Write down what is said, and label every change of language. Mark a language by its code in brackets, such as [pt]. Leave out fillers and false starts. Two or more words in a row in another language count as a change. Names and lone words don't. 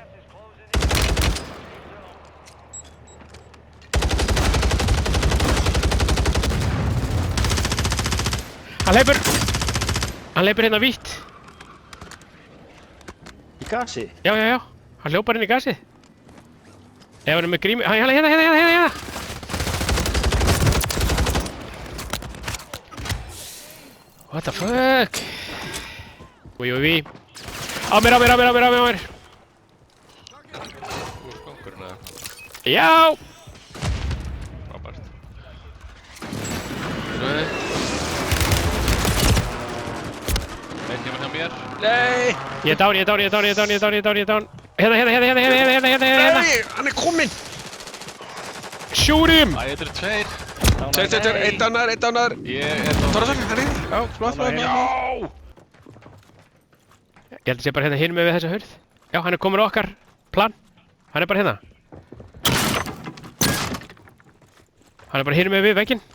[is] Hann hleypur hérna vítt. Í gasi? Já, já, já. Hann hljópar inn í gasið. Ef hann er með grími... Hérna. [en] What the fuck? Új. [is] Á mér. Úr skongurinn eða? Já! Frábært. Einn hjá mér mér. Nei! Ég er down. Hérna. Nei, hann er kominn! [en] Shoot him! [is] Æ, þetta eru tveir. Tveir, einn downar. Ég er Tóra, hann er inn. Já, flott. Já! Ég held að sé bara hérna hinum með við þessa hurð. Já, hann er komin á okkar plan. Hann er bara hérna. Hann er bara hinum með við vegginn.